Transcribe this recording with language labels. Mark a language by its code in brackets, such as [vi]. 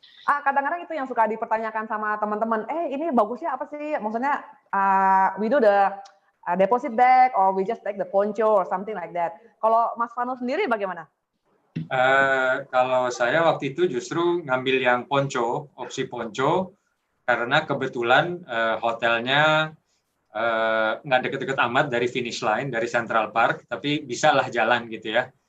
[id] Kadang-kadang itu yang suka dipertanyakan sama teman-teman, ini bagusnya apa sih? [en] Maksudnya we do the deposit bag or we just take the poncho or something like that. [id] Kalau Mas Vano sendiri bagaimana? Kalau saya waktu itu justru ngambil yang ponco, opsi ponco, karena kebetulan hotelnya nggak deket-deket amat dari finish line, dari Central Park, tapi bisalah jalan gitu ya.